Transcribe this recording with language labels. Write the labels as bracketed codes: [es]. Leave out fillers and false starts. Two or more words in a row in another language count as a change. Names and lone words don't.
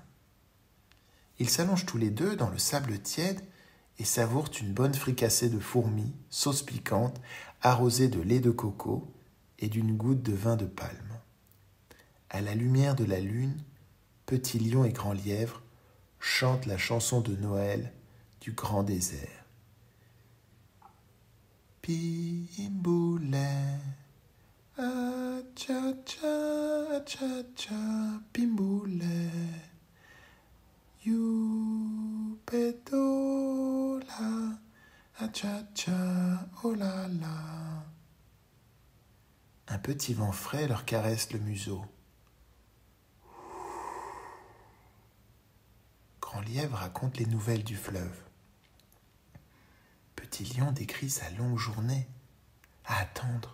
[fr] Ils s'allongent tous les deux dans le sable tiède et savourent une bonne fricassée de fourmis, sauce piquante, arrosée de lait de coco et d'une goutte de vin de palme. À la lumière de la lune, Petit Lion et Grand Lièvre chantent la chanson de Noël du grand désert. Pimboulet, ah cha cha cha cha, pimboulet, youpeto la, ah cha cha, oh la la. Un petit vent frais leur caresse le museau. Grand Lièvre raconte les nouvelles du fleuve. Petit Lion décrit sa longue journée à attendre.